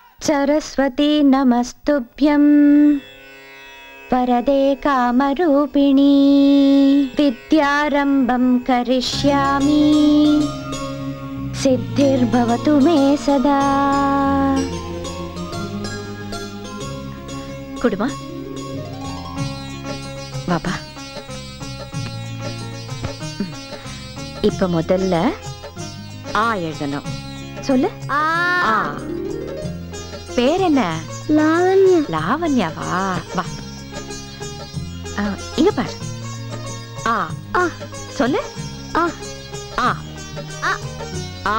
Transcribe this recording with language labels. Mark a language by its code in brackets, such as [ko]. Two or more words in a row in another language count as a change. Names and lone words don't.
[sa] सरस्वती नमस्तुभ्यं वरदे कामरूपिणी विद्यारम्भं करिष्यामि सिद्धिर्भवतु मे सदा. कुडुमा बाबा [ta] இப்ப முதல்ல ஆ எழுதணும். சொல்லு. ஆ. பேர் என்ன? லாவண்யா. லாவண்யாவா? வா. இங்க பாரு. ஆ. ஆ. சொல்லு. ஆ. ஆ. ஆ. ஆ.